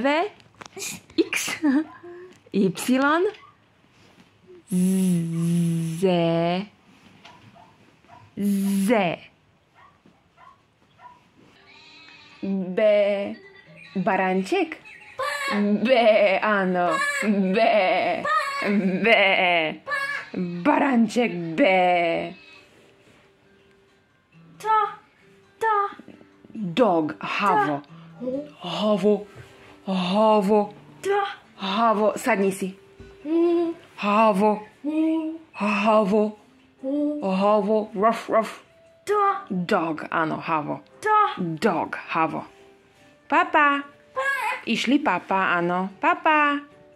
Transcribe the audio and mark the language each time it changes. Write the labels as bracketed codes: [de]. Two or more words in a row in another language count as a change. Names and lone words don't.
[sk] X. Y. Z. Z. B. Baranček? B, áno. B. B. Baranček B. Dog. Havo. Havo. Havo. Havo. Sadni si. Havo. Havo. Havo. Ruff, ruff. Dog. Áno, havo. Dog. Havo. Papa. Išli papa, áno. Papa.